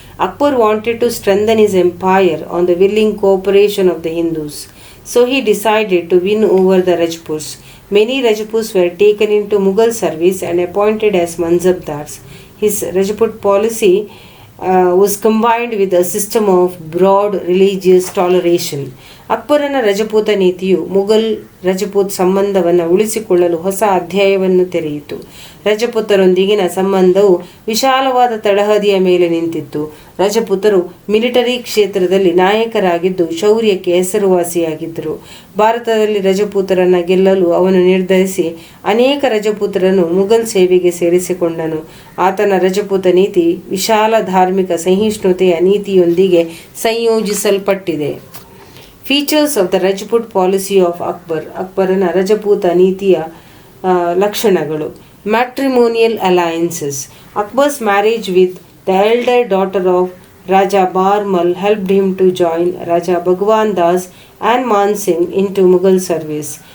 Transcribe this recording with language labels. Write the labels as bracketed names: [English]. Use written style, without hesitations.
[English] Akbar wanted to strengthen his empire on the willing cooperation of the Hindus, so he decided to win over the Rajputs. Many Rajputs were taken into Mughal service and appointed as Mansabdars. His Rajput policy was combined with a system of broad religious toleration. [Kannada] ಅಕ್ಬರನ Rajput ನೀತಿಯು ಮುಘಲ್ ರಜಪೂತ್ ಸಂಬಂಧವನ್ನು ಉಳಿಸಿಕೊಳ್ಳಲು ಹೊಸ ಅಧ್ಯಾಯವನ್ನು ತೆರೆಯಿತು. ರಜಪೂತರೊಂದಿಗಿನ ಸಂಬಂಧವು ವಿಶಾಲವಾದ ತಳಹದಿಯ ಮೇಲೆ ನಿಂತಿತ್ತು. ರಜಪೂತರು military ಕ್ಷೇತ್ರದಲ್ಲಿ ನಾಯಕರಾಗಿದ್ದು ಶೌರ್ಯಕ್ಕೆ ಹೆಸರುವಾಸಿಯಾಗಿದ್ದರು. ಭಾರತದಲ್ಲಿ ರಜಪೂತರನ್ನು ಗೆಲ್ಲಲು ಅವನು ನಿರ್ಧರಿಸಿ ಅನೇಕ ರಜಪೂತರನ್ನು ಮುಘಲ್ ಸೇವೆಗೆ ಸೇರಿಸಿಕೊಂಡನು. ಆತನ ರಜಪೂತ ನೀತಿ ವಿಶಾಲ ಧಾರ್ಮಿಕ ಸಹಿಷ್ಣುತೆಯ ನೀತಿಯೊಂದಿಗೆ ಸಂಯೋಜಿಸಲ್ಪಟ್ಟಿದೆ. [English] Features of the Rajput policy of Akbar. [Kannada] ಅಕ್ಬರನ Rajput ನೀತಿಯ ಲಕ್ಷಣಗಳು. [English] Matrimonial alliances. Akbar's marriage with the elder daughter of Raja Barmal helped him to join Raja Bhagwan Das and Man Singh into Mughal service.